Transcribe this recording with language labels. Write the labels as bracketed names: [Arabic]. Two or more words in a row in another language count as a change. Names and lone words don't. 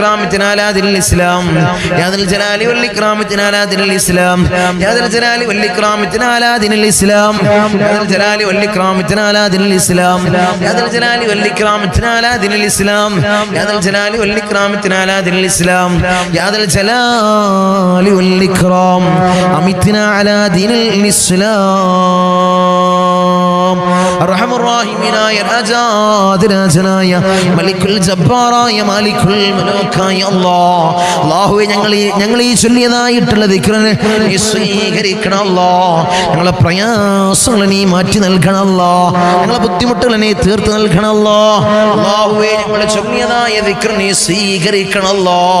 [Arabic] على دين الإسلام يا ذا الجلال والإكرام على دين الإسلام يا ذا الجلال والإكرام على دين الإسلام يا ذا الجلال والإكرام على دين الإسلام يا ذا الجلال والإكرام على دين الإسلام يا ذا الجلال والإكرام على دين الإسلام يا ذا الجلال والإكرام أمتنا على دين الإسلام الرحم الراحمين يا رجاء [Malayalam] രാജനായ മലിക്കുൽ ജബ്ബാറായ മാലിക്കുൽ മലൂക്കായ അല്ലാഹുവേ ഞങ്ങൾ ഈ ചൊല്ലിയതായിട്ടുള്ള ദിക്റിനെ നീ സ്വീകരിക്കണം അല്ലാഹ് ഞങ്ങളുടെ പ്രയാസങ്ങൾ നീ മാറ്റി നൽകണം അല്ലാഹ് ഞങ്ങളുടെ ബുദ്ധിമുട്ടുകൾ നീ തീർത്ത് നൽകണം അല്ലാഹ് അല്ലാഹുവേ ഞങ്ങൾ ചൊല്ലിയതായ ദിക്ർ നീ സ്വീകരിക്കണം അല്ലാഹ്